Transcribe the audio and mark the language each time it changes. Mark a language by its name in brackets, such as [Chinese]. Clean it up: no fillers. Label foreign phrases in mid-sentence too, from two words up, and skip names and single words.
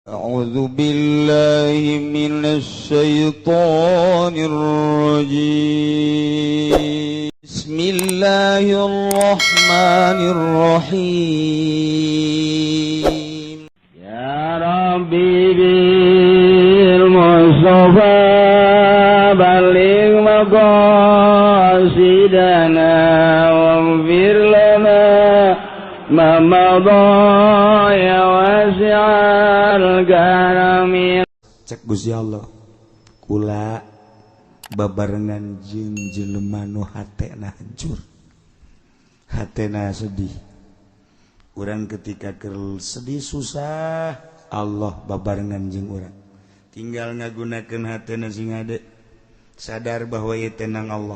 [Arabic] أعوذ بالله من الشيطان الرجيم بسم الله الرحمن الرحيم يا ربي بالمصطفى بلغ مقاصدنا واغفر لنا ما مضى يا واسع الكرم. [Sundanese] Cek Gusti Allah kula babarengan jeung jelema nu hatena hancur, hatena sedih. Urang ketika keur sedih susah, Allah babarengan jeung urang. Tinggal ngagunakeun hatena sing ade, sadar bahwa ieu tenang Allah.